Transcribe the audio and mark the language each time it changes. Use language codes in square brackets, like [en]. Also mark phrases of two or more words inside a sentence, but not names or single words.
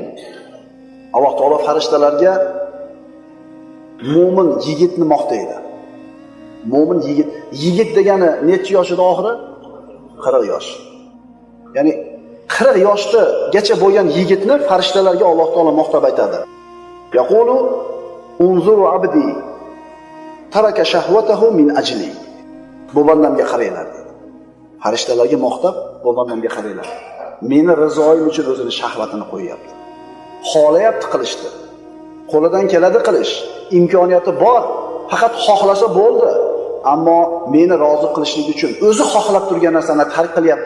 [uz] Alloh taolo farishtalarga mo'min yigitni maqtaydi. Mo'min yigit degani necha yoshida oxiri? 40 yosh. Ya'ni 40 yoshgacha bo'lgan yigitni farishtalarga Alloh taolo maqtab aytadi. [ar] يقول انظروا عبدي ترك شهوته من أجلي. [uz] Bu bandamga qaranglar dedi. Farishtalarga maqtab, bu bandamga qaranglar. Meni rizoyim uchun o'zini shahvatini qo'yyapti. Xohlayapti qilishdi. Qo'lidan keladi qilish, imkoniyati bor, faqat xohlasa bo'ldi. Ammo meni rozi qilishlik uchun o'zi xohlab turgan narsani tark qilyapti.